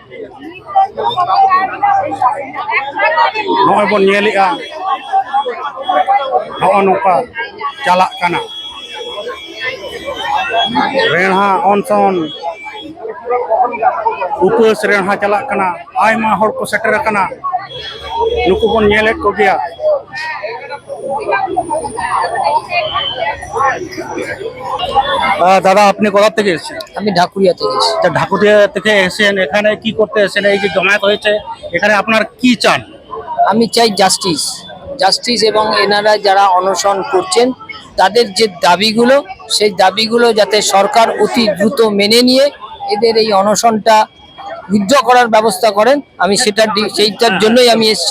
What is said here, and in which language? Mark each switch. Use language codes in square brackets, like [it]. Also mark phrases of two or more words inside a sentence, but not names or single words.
[sat] नोय बन नेलिया नोका चला कना रेणहा ऑनसन उपस रेणहा चला कना आयमा हर को सेटर कना नुकु बन नेलेत को गया [bn] দাদা আপনি কোথা থেকে এসেছেন? আমি ঢাকুরিয়া থেকে এসেছি। ঢাকুরিয়া থেকে এসেছেন এখানে কি করতে এসেছেন? এই যে জমায়েত হয়েছে এখানে আপনার কি চান? আমি চাই [en] justice, justice [bn] এবং এনারা যারা অনশন করছেন তাদের যে দাবিগুলো, সেই দাবিগুলো যাতে সরকার অতি দ্রুত মেনে নিয়ে এদের এই অনশনটা উইথড্র করার ব্যবস্থা করেন, আমি সেইটার জন্যই আমি এসেছি।